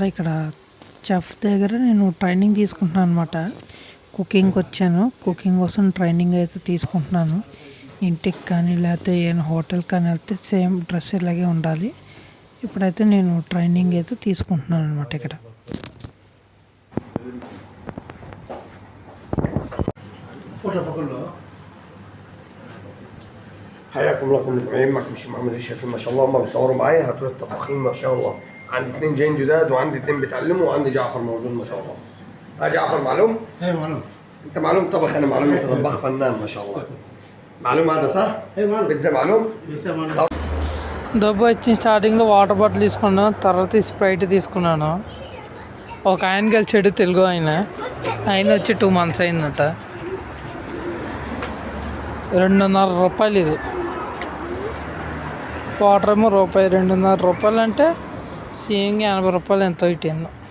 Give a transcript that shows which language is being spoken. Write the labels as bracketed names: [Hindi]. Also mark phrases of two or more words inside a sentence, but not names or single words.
[Telugu] ఇక్కడ చెఫ్ దగ్గర నేను ట్రైనింగ్ తీసుకుంటున్నాను అనమాట. కుకింగ్కి వచ్చాను, కుకింగ్ కోసం ట్రైనింగ్ అయితే తీసుకుంటున్నాను. ఇంటికి కానీ లేకపోతే ఏమైనా హోటల్ కానీ వెళ్తే [English] same dress [Telugu] ఇలాగే ఉండాలి. ఇప్పుడైతే నేను ట్రైనింగ్ అయితే తీసుకుంటున్నాను అనమాట. ఇక్కడ [Arabic] حياكم الله كلكم متابعين. معكم الشيف محمد الشافعي. ما شاء الله هم بيصوروا معايا هدول الطباخين ما شاء الله. عندي 2 جايين جداد وعندي 2 بيتعلموا وعندي جعفر موجود ما شاء الله. جعفر معلوم؟ ايه معلوم. انت معلوم طبخ، انا معلوم انت طباخ فنان ما شاء الله. معلوم هذا صح؟ ايه معلوم. بيتزا معلوم؟ بيتزا معلوم. [Telugu] దుబాయ్ వచ్చిన స్టార్టింగ్లో [English] water bottle [Telugu] తీసుకున్నాను, తర్వాత స్ప్రైట్ తీసుకున్నాను. ఒక ఆయన కలిసాడు, తెలుగు ఆయన వచ్చి 2 months అయిందట. 2.5 రూపాయలు ఇది. వాటర్ ఏమో రూపాయి. 2.5 రూపాయలు అంటే సేమ్గా 80 రూపాయలు ఎంతో ఇట్టిందో.